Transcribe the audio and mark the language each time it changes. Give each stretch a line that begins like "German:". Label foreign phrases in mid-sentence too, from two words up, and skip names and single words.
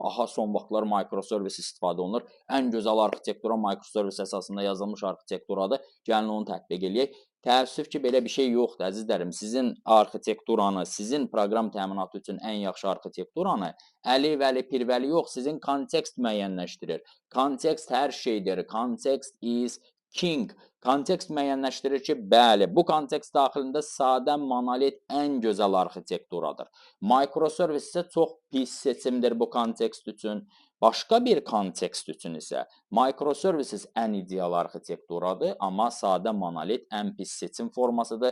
Azerbaijani: Aha, son vaxtlar microservice istifadə olunur. Ən gözəl arxitektura microservice əsasında yazılmış arkitekturadır. Gəlin onu tətbiq eləyək. Təəssüf ki, belə bir şey yoxdur, əzizlərim. Sizin arxitekturanı, sizin proqram təminatı üçün ən yaxşı arxitekturanı əli, vəli, pirvəli yox, sizin kontekst müəyyənləşdirir. Kontekst hər şeydir.
English: Context is king.
Azerbaijani: Kontekst müəyyənləşdirir ki, bəli, bu kontekst daxilində sadə monolit ən gözəl arxitekturadır. Microservice isə çox pis seçimdir bu kontekst üçün. Başqa bir kontekst üçün isə microservices ən ideal arxitekturadır, amma sadə monolit ən pis seçim formasıdır.